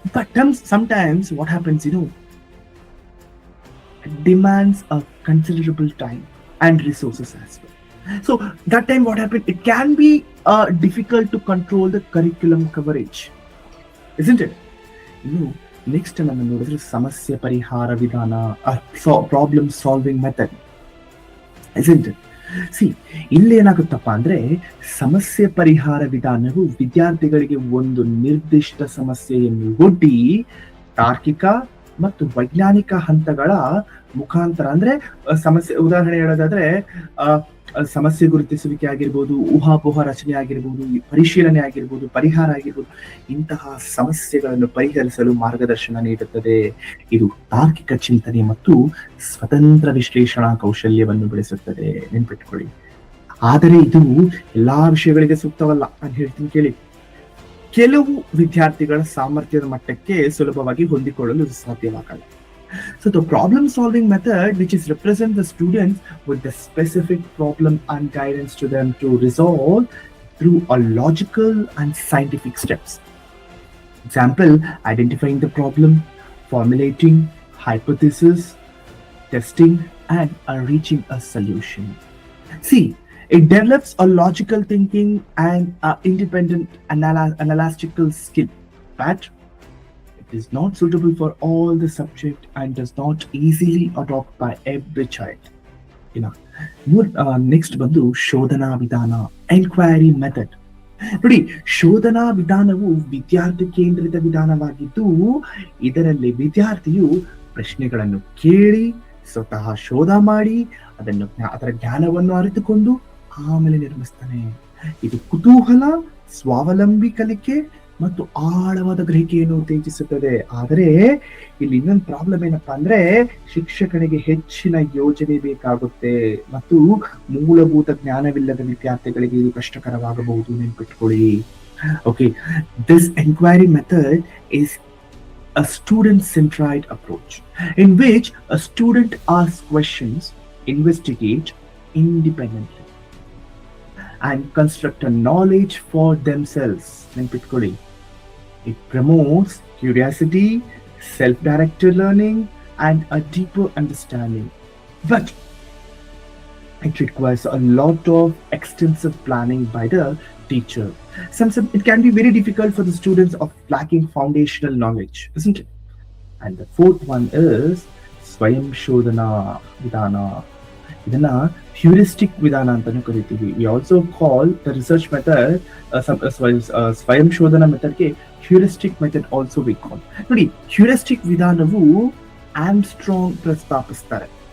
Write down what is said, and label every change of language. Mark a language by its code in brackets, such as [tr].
[en] But sometimes what happens, it demands a considerable time and resources as well. So that time what happens, it can be difficult to control the curriculum coverage, isn't it? [kn] Next ನಾನು ನೋಡಿದ್ರೆ ಸಮಸ್ಯೆ ಪರಿಹಾರ ವಿಧಾನ, problem solving method, [en] isn't it? [kn] ಇಲ್ಲೇನಾಗುತ್ತಪ್ಪ ಅಂದ್ರೆ, ಸಮಸ್ಯೆ ಪರಿಹಾರ ವಿಧಾನವು ವಿದ್ಯಾರ್ಥಿಗಳಿಗೆ ಒಂದು ನಿರ್ದಿಷ್ಟ ಸಮಸ್ಯೆಯನ್ನು ಒಡ್ಡಿ ತಾರ್ಕಿಕ ಮತ್ತು ವೈಜ್ಞಾನಿಕ ಹಂತಗಳ ಮುಖಾಂತರ, ಅಂದ್ರೆ ಸಮಸ್ಯೆ ಉದಾಹರಣೆ ಹೇಳೋದಾದ್ರೆ, ಸಮಸ್ಯೆ ಗುರುತಿಸುವಿಕೆ ಆಗಿರ್ಬೋದು, ಊಹಾಪೋಹ ರಚನೆ ಆಗಿರ್ಬೋದು, ಪರಿಶೀಲನೆ ಆಗಿರ್ಬೋದು, ಪರಿಹಾರ ಆಗಿರ್ಬೋದು, ಇಂತಹ ಸಮಸ್ಯೆಗಳನ್ನು ಪರಿಹರಿಸಲು ಮಾರ್ಗದರ್ಶನ ನೀಡುತ್ತದೆ. ಇದು ತಾರ್ಕಿಕ ಚಿಂತನೆ ಮತ್ತು ಸ್ವತಂತ್ರ ವಿಶ್ಲೇಷಣಾ ಕೌಶಲ್ಯವನ್ನು ಬೆಳೆಸುತ್ತದೆ, ನೆನ್ಪಿಟ್ಕೊಳ್ಳಿ. ಆದರೆ ಇದು ಎಲ್ಲಾ ವಿಷಯಗಳಿಗೆ ಸೂಕ್ತವಲ್ಲ. ನಾನು ಹೇಳ್ತೀನಿ ಕೇಳಿ. ಕೆಲವು ವಿದ್ಯಾರ್ಥಿಗಳ ಸಾಮರ್ಥ್ಯದ ಮಟ್ಟಕ್ಕೆ ಸುಲಭವಾಗಿ ಹೊಂದಿಕೊಳ್ಳಲು ಸಾಧ್ಯವಾಗಲ್ಲ. [en] So the problem solving method, which is represent the students with the specific problem and guidance to them to resolve through a logical and scientific steps. Example, identifying the problem, formulating hypothesis, testing, and reaching a solution. See, it develops a logical thinking and independent analytical skill, but it is not suitable for all the subject and does not easily adopt by every child. [kn] Next ಬಂದು ಶೋಧನಾ ವಿಧಾನ, enquiry method. ನೋಡಿ, ಶೋಧನಾ ವಿಧಾನವು ವಿದ್ಯಾರ್ಥಿ ಕೇಂದ್ರಿತ ವಿಧಾನವಾಗಿದ್ದು, ಇದರಲ್ಲಿ ವಿದ್ಯಾರ್ಥಿಯು ಪ್ರಶ್ನೆಗಳನ್ನು ಕೇಳಿ ಸ್ವತಃ ಶೋಧ ಮಾಡಿ ಅದರ ಜ್ಞಾನವನ್ನು ಅರಿತುಕೊಂಡು ಆಮೇಲೆ ನಿರ್ಮಿಸ್ತಾನೆ. ಇದು ಕುತೂಹಲ, ಸ್ವಾವಲಂಬಿ ಕಲಿಕೆ ಮತ್ತು ಆಳವಾದ ಗ್ರಹಿಕೆಯನ್ನು ಉತ್ತೇಜಿಸುತ್ತದೆ. ಆದರೆ ಇಲ್ಲಿ ಇನ್ನೊಂದು ಪ್ರಾಬ್ಲಮ್ ಏನಪ್ಪಾ ಅಂದ್ರೆ, ಶಿಕ್ಷಕನಿಗೆ ಹೆಚ್ಚಿನ ಯೋಜನೆ ಬೇಕಾಗುತ್ತೆ ಮತ್ತು ಮೂಲಭೂತ ಜ್ಞಾನವಿಲ್ಲದ ವಿದ್ಯಾರ್ಥಿಗಳಿಗೆ ಇದು ಕಷ್ಟಕರವಾಗಬಹುದು, ನೆನ್ಪಿಟ್ಕೊಳ್ಳಿ. [en] Okay, this enquiry method is a student-centered approach in which a student asks questions, investigate independently, and construct a knowledge for themselves. It promotes curiosity, self-directed learning, and a deeper understanding. But it requires a lot of extensive planning by the teacher. Sometimes it can be very difficult for the students of lacking foundational knowledge, isn't it? And the fourth one is Swayam Shodhana Vidhana. [kn] ಇದನ್ನ heuristic ವಿಧಾನ ಅಂತಾನು ಕರಿತೀವಿ. [en] we also call the research method, [kn] ಸ್ವಯಂ ಶೋಧನಾ ಮೆಥಡ್ಗೆ heuristic method [en] Also we call. [kn] ನೋಡಿ, heuristic ವಿಧಾನವು Armstrong ಪ್ರಸ್ತಾಪಿಸ್ತಾರೆ.